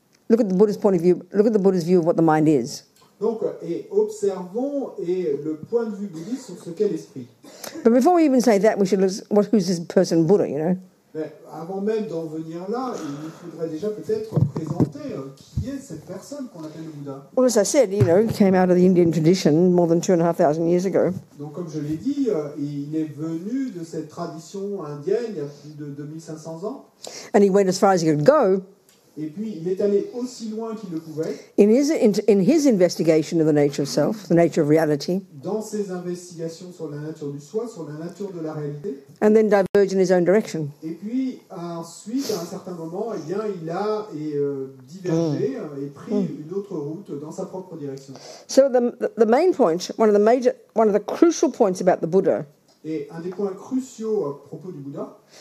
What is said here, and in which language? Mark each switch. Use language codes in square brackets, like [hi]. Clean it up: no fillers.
[en] Look at the Buddha's point of view. Look at the Buddha's view of what the mind is. [fr] Donc, et observons le point de vue bouddhiste sur ce qu'est l'esprit. [en] But before we even say that, we should look who's this person Buddha, you know. [fr] Mais avant même d'en venir là, il nous faudrait déjà peut-être présenter qui est cette personne qu'on appelle le Bouddha. [en] Well, as I said, he came out of the Indian tradition more than 2,500 years ago. [fr] Donc, comme je l'ai dit, il est venu de cette tradition indienne il y a plus de 2500 ans. [en] And he went as far as he could go. [fr] Et puis, il est allé aussi loin qu'il le pouvait. [en] In his investigation of the nature of self, the nature of reality. [fr] Dans ses investigations sur la nature du soi, sur la nature de la réalité. [en] And then diverge in his own direction. [fr] Et puis, ensuite, à un certain moment, il a divergé et pris une autre route dans sa propre direction. [en] So the main point, one of the crucial points about the Buddha. [fr] Et un des points cruciaux à propos du Bouddha,